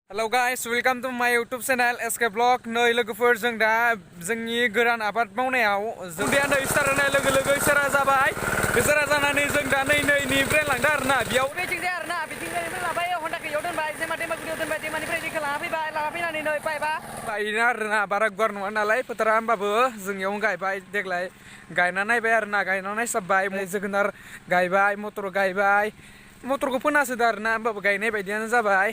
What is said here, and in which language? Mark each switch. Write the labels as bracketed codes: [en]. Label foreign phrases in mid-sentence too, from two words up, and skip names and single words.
[en] Hello guys, welcome to my YouTube channel SK Vlog. [brx] Nơi लोगोफोर जों दा जोंनि गोरान आबाद मावनायाव जोंनिया नै स्टार होनाय लोगो इसोरा जाबाय। इसोरा जानानै जों दा नैनिफ्राय लांदो आरोना बेयाव बेथिंजाय आरोना बिथिंजायनिफ्राय लाबाय हन्डाखौ इयाव दोनबाय जेमा दैमाखौ दोनबाय दैमानिफ्राय दैखौ लाना फैनानै नै पाइपा गायना आरोना बारा गुवार नङा नालाय फोथारा होमबाबो जोंनियाव गायबाय देग्लाय गायना नायबाय आरोना गायना नायसाबबाय जोगोनार गायबाय मटर गायबाय मटरखौ फोनासोदो आरोना होमबाबो गायनाय बायदियानो जाबाय।